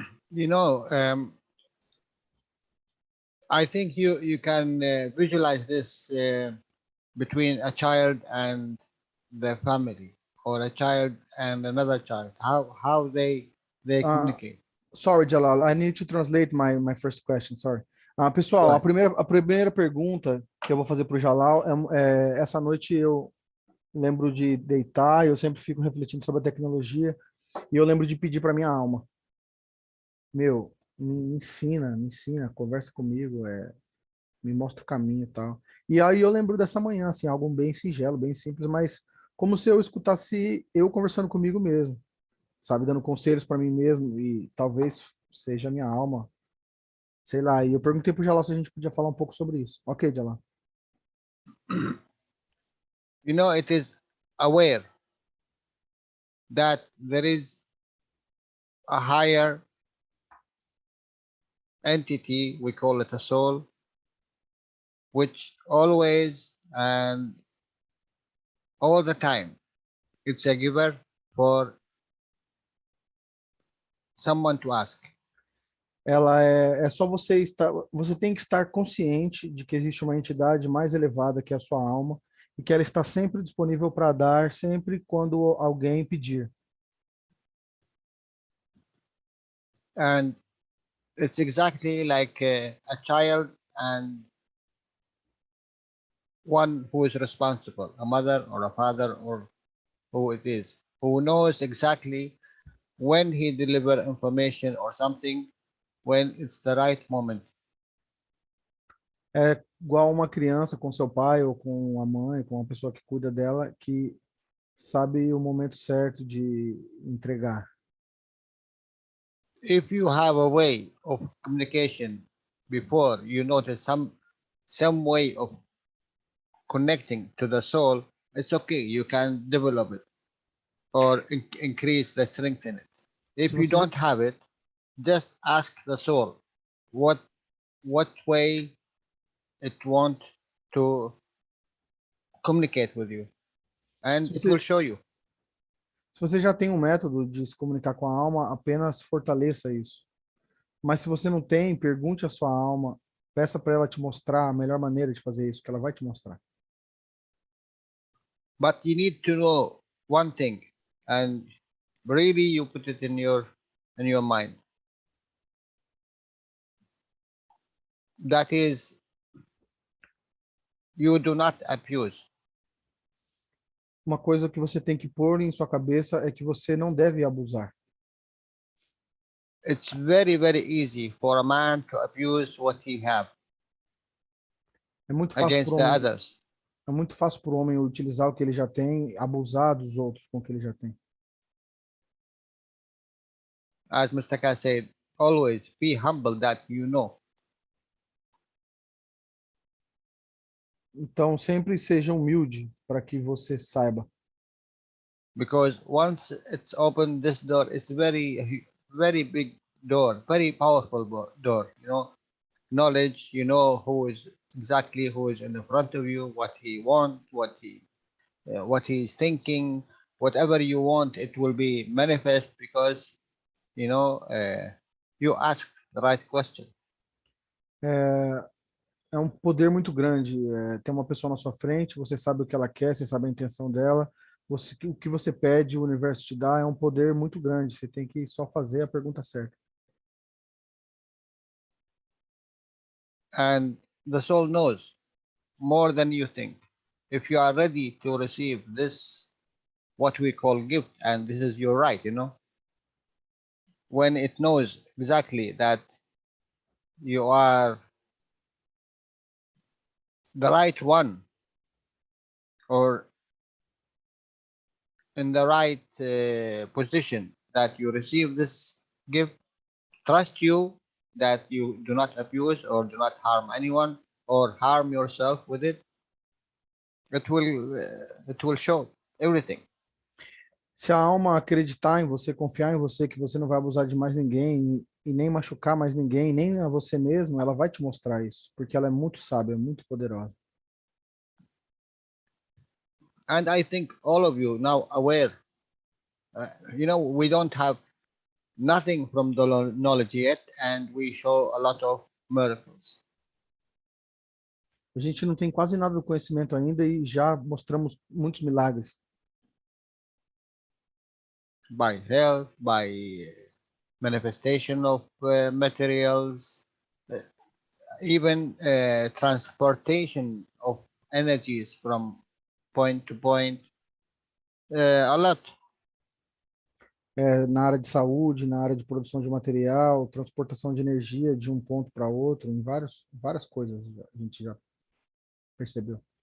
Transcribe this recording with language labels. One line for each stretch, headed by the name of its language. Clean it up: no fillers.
English: You know, I think you can visualize this between a child and the family, or a child and another child. How they communicate. Sorry, Jalal. I need to translate my first question. Sorry.
Portuguese: Pessoal, a primeira pergunta que eu vou fazer para o Jalal essa noite eu lembro de deitar, eu sempre fico refletindo sobre a tecnologia e eu lembro de pedir para minha alma, meu, me ensina, conversa comigo, me mostra o caminho e tal. E aí eu lembro dessa manhã, assim, algo bem singelo, bem simples, mas como se eu escutasse eu conversando comigo mesmo, sabe, dando conselhos para mim mesmo e talvez seja a minha alma, sei lá. E eu perguntei pro Jalal se a gente podia falar um pouco sobre isso. Ok, Jalal.
English: You know, it is aware that there is a higher entity, we call it a soul, which always and all the time, it's a giver for someone to ask.
Portuguese: Ela é só você tem que estar consciente de que existe uma entidade mais elevada que a sua alma e que ela está sempre disponível para dar, sempre quando alguém pedir.
English: And it's exactly like a child and one who is responsible, a mother or a father or who it is, who knows exactly when he deliver information or something, when it's the right moment.
Portuguese: É igual uma criança com seu pai ou com a mãe, com uma pessoa que cuida dela, que sabe o momento certo de entregar.
English: If you have a way of communication before, you notice some way of connecting to the soul, it's okay, you can develop it or increase the strength in it. If
Portuguese: Se
English: you
Portuguese: você
English: don't have it, just ask the soul what way it want to communicate with you, and it will show you.
Portuguese: Se você já tem um método de se comunicar com a alma, apenas fortaleça isso. Mas se você não tem, pergunte à sua alma, peça para ela te mostrar a melhor maneira de fazer isso, que ela vai te mostrar.
English: But you need to know one thing, and really you put it in your mind. That is, you do not abuse.
Portuguese: Uma coisa que você tem que pôr em sua cabeça é que você não deve abusar.
English: It's very, very easy for a man to abuse what he have
Portuguese: É muito fácil
English: against the others.
Portuguese: É muito fácil para o homem utilizar o que ele já tem, abusar dos outros com o que ele já tem.
English: As Mr. Keshe said, always be humble that you know.
Portuguese: Então, sempre seja humilde para que você saiba.
English: Because once it's open, this door is very, very big door, very powerful door. You know, knowledge. You know who is in the front of you, what he want, what he is thinking, whatever you want, it will be manifest because you know you asked the right question.
Portuguese: É um poder muito grande. Tem uma pessoa na sua frente, você sabe o que ela quer, você sabe a intenção dela. O que você pede, o universo te dá, é um poder muito grande. Você tem que só fazer a pergunta certa.
English: And the soul knows more than you think. If you are ready to receive this, what we call gift, and this is your right, you know, when it knows exactly that you are the right one or in the right position that you receive this gift, trust you that you do not abuse or do not harm anyone or harm yourself with it. It will show everything.
Portuguese: Se a alma acreditar em você, confiar em você, que você não vai abusar de mais ninguém e nem machucar mais ninguém, nem a você mesmo, ela vai te mostrar isso, porque ela é muito sábia, muito poderosa.
English: And I think all of you now aware, we don't have nothing from the knowledge yet, and we show a lot of miracles.
Portuguese: A gente não tem quase nada do conhecimento ainda e já mostramos muitos milagres.
English: By health, by manifestation of materials, even transportation of energies from point to point, a lot.
Portuguese: Na área de saúde, na área de produção de material, transportação de energia de um ponto para outro, em várias coisas a gente já percebeu.